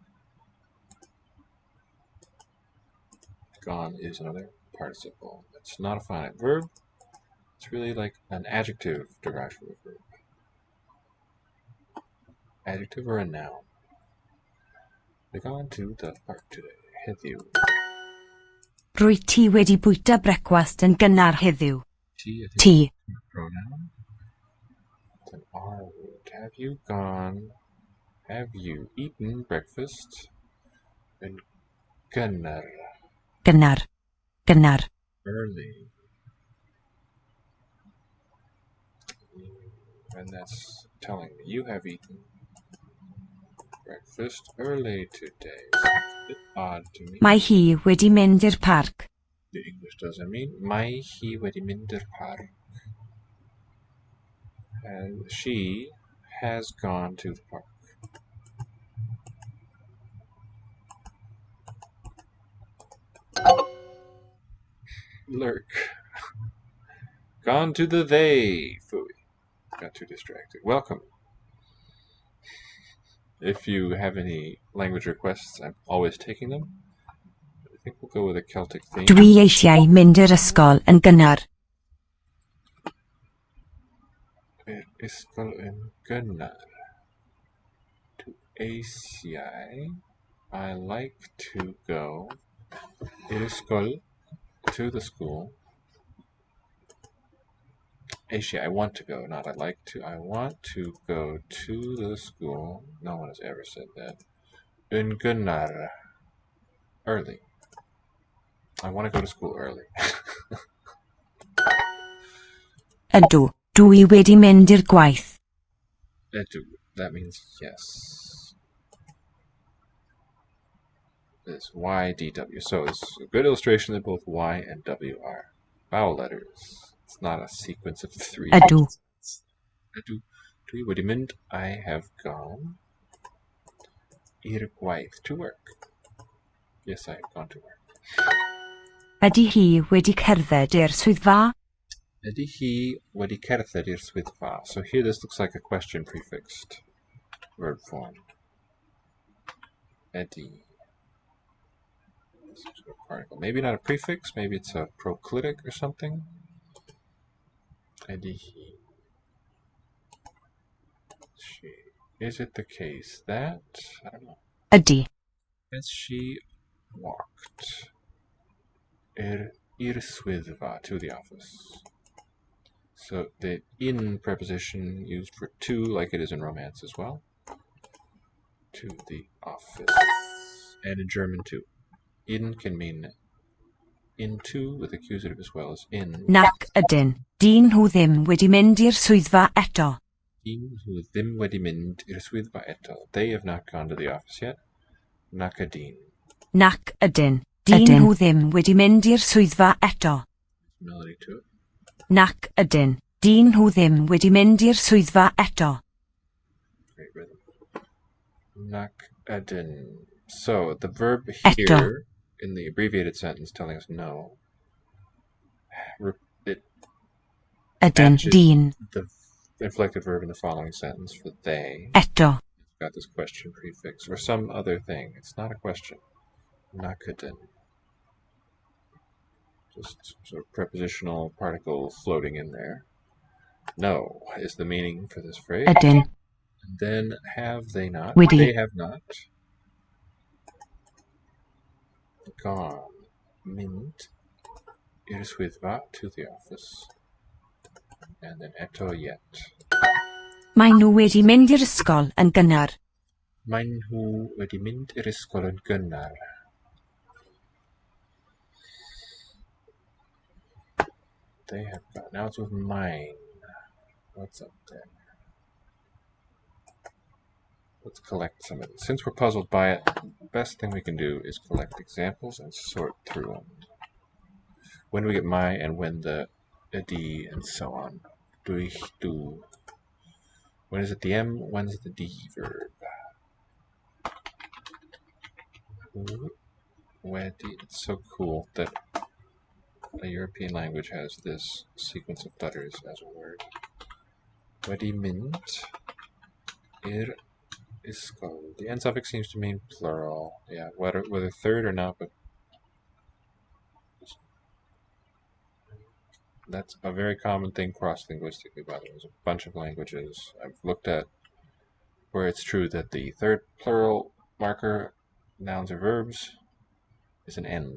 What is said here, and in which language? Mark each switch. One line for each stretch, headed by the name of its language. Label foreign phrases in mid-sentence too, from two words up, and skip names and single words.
English: Gone is another participle. It's not a finite verb. It's really like an adjective derived from a verb. Adjective or a noun. They've gone to the park today.
Welsh: Heddiw. Rwyt ti wedi bwyta brecwast yn gynnar heddiw. Ti.
English: Pronoun. It's an R word. Have you eaten breakfast in gynnar?
Welsh: Gynnar. Gynnar.
English: Early. And that's telling me you have eaten breakfast early today. It's a bit odd to me.
Welsh: Mae hi wedi mynd i'r parc.
English: The English doesn't mean
Welsh: mae hi wedi mynd i'r parc.
English: And she has gone to the park. Lurk. Gone to the they. Phooey. Got too distracted. Welcome. If you have any language requests, I'm always taking them. I think we'll go with a Celtic theme.
Welsh: Dwi eisiau mynd i'r ysgol yn gynnar. Ysgol yn gynnar.
English: To eisiau. I like to go.
Welsh: I'r ysgol.
English: To the school. Eisiau, I want to go, not I like to. I want to go to the school. No one has ever said that.
Welsh: Yn gynnar.
English: Early. I want to go to school early.
Welsh: Ydw. Dwi wedi mynd i'r gwaith. Edu.
English: That means yes. This YDW. So it's a good illustration that both Y and W are vowel letters. It's not a sequence of three.
Welsh: Ydw. Ydw. Dwi wedi mynd.
English: I have gone.
Welsh: I'r gwaith.
English: To work. Yes, I have gone to work.
Welsh: Ydy hi wedi cerdded i'r swyddfa? Ydy hi wedi cerdded i'r swyddfa.
English: So here this looks like a question prefixed verb form. Ydy. Particle. Maybe not a prefix, maybe it's a proclitic or something.
Welsh: Ydy hi.
English: Is it the case that, I don't know.
Welsh: Ydy.
English: Has she walked
Welsh: i'r swyddfa,
English: to the office? So the in preposition used for to, like it is in romance as well. To the office. And in German too. In can mean into with accusative as well as in.
Welsh: Nac ydyn. Dyn nhw ddim wedi mynd i'r swyddfa eto. Dyn nhw ddim wedi mynd i'r swyddfa eto.
English: They have not gone to the office yet.
Welsh: Nac ydyn. Nac ydyn. Dyn nhw ddim wedi mynd i'r swyddfa eto.
English: Melody to it.
Welsh: Nac ydyn. Dyn nhw ddim wedi mynd i'r swyddfa eto.
English: Great rhythm.
Welsh: Nac ydyn.
English: So the verb here
Welsh: Eto.
English: in the abbreviated sentence telling us no, it
Welsh: Ydyn.
English: matches
Welsh: Dyn.
English: the inflected verb in the following sentence for they.
Welsh: Eto.
English: It's got this question prefix or some other thing. It's not a question.
Welsh: Nac ydyn.
English: Just sort of prepositional particle floating in there. No is the meaning for this phrase.
Welsh: Ydyn.
English: And then have they not?
Welsh: Wedi.
English: They have not gone.
Welsh: Mynd i'r swyddfa,
English: to the office. And then eto yet.
Welsh: Maen nhw wedi mynd i'r ysgol yn gynnar. Maen nhw wedi mynd i'r ysgol yn gynnar.
English: They have gone out with mine. What's up there? Let's collect some of these. Since we're puzzled by it, the best thing we can do is collect examples and sort through them. When we get my and when the D and so on. Do ich do. When is it the M? When is it the D verb? It's so cool that a European language has this sequence of letters as a word.
Welsh: Wedi mynd i'r ysgol.
English: The end suffix seems to mean plural. Yeah, whether third or not, but that's a very common thing cross-linguistically, by the way. There's a bunch of languages I've looked at where it's true that the third plural marker, nouns or verbs, is an N.